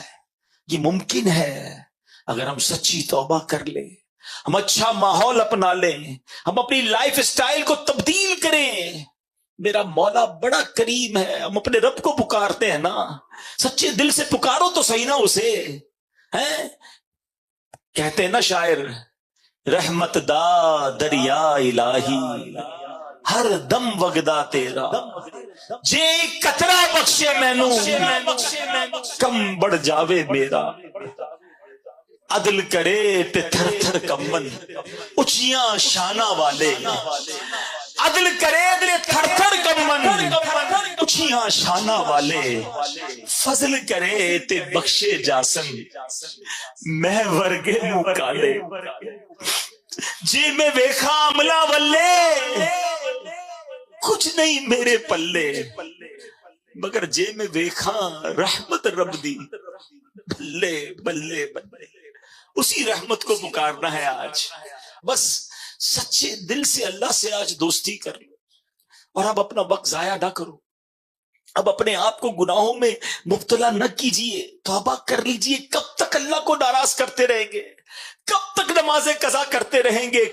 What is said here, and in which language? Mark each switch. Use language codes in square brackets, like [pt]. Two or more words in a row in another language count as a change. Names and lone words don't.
[ur] یہ ممکن ہے اگر ہم سچی توبہ کر لیں، ہم اچھا ماحول اپنا لیں، ہم اپنی لائف اسٹائل کو تبدیل کریں۔ میرا مولا بڑا کریم ہے، ہم اپنے رب کو پکارتے ہیں نا، سچے دل سے پکارو تو صحیح نا اسے، ہیں؟ کہتے ہیں نا شاعر، [pa] رحمت دا دریا الہی ہر دم وگدا تیرا، جے قطرہ بخشے مینوں کم بڑھ جاوے میرا، عدل کرے تے تھر تھر کمبن اچیاں شانہ والے، عدل کرے تے تھر تھر کمبن اچیاں شانہ والے، فضل کرے تے بخشے جاسن میں ورگے مکالے، جی میں ویکھا عملہ ولے کچھ نہیں میرے پلے، مگر جے میں ویکھا رحمت رب دی بلے بلے بلے۔ [ur] اسی رحمت کو پکارنا ہے آج، بس سچے دل سے اللہ سے آج دوستی کر لو، اور اب اپنا وقت ضائع نہ کرو، اب اپنے آپ کو گناہوں میں مبتلا نہ کیجئے، توبہ کر لیجئے۔ کب تک اللہ کو ناراض کرتے رہیں گے؟ کب تک نمازیں قضا کرتے رہیں گے؟